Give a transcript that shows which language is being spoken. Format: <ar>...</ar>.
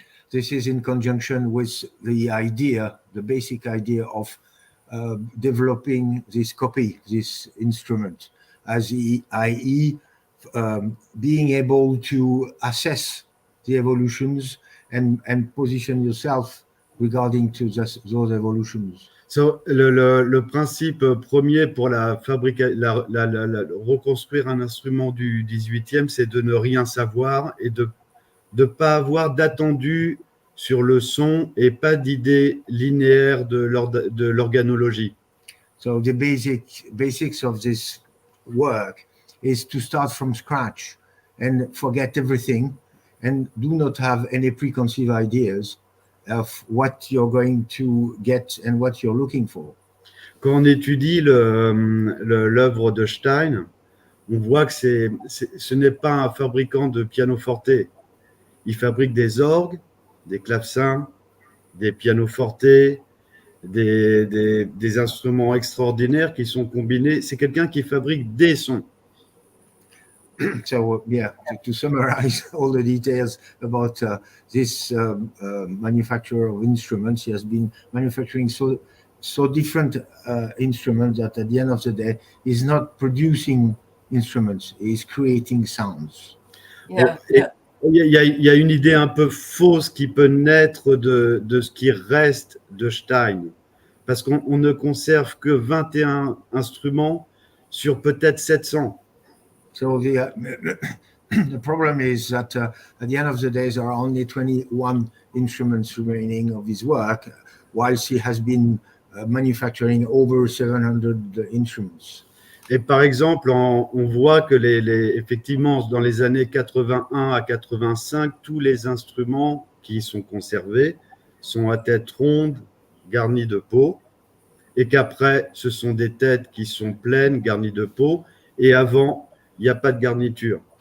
<en>this is in conjunction with the idea, the basic idea of developing this copy, this instrument, i.e. Being able to assess the evolutions and position yourself regarding to those evolutions.</en> <fr>So, le principe premier pour reconstruire un instrument du 18e, c'est de ne rien savoir et de ne pas avoir d'attendu sur le son et pas d'idée linéaire de l'organologie.</fr> <en>So the basics of this work is to start from scratch and forget everything and do not have any preconceived ideas of what you're going to get and what you're looking for.</en> <fr>Quand on étudie l'œuvre de Stein, on voit que ce n'est pas un fabricant de pianoforte. Il fabrique des orgues, des clavecins, des pianofortes, des instruments extraordinaires qui sont combinés. C'est quelqu'un qui fabrique des sons.</fr> <en>So yeah, to summarize all the details about this manufacturer of instruments, he has been manufacturing so different instruments that at the end of the day, he's not producing instruments, he's creating sounds. Yeah,</en> <fr>Il y a une idée un peu fausse qui peut naître de ce qui reste de Stein, parce qu'on ne conserve que 21 instruments sur peut-être 700.</fr> <en>So the problem is that at the end of the day, there are only 21 instruments remaining of his work, whilst he has been manufacturing over 700 instruments.</en> <fr>Et par exemple, on voit que effectivement, dans les années 81 à 85, tous les instruments qui sont conservés sont à tête ronde, garnies de peau, et qu'après, ce sont des têtes qui sont pleines, garnies de peau, et avant, il n'y a pas de garniture.</fr>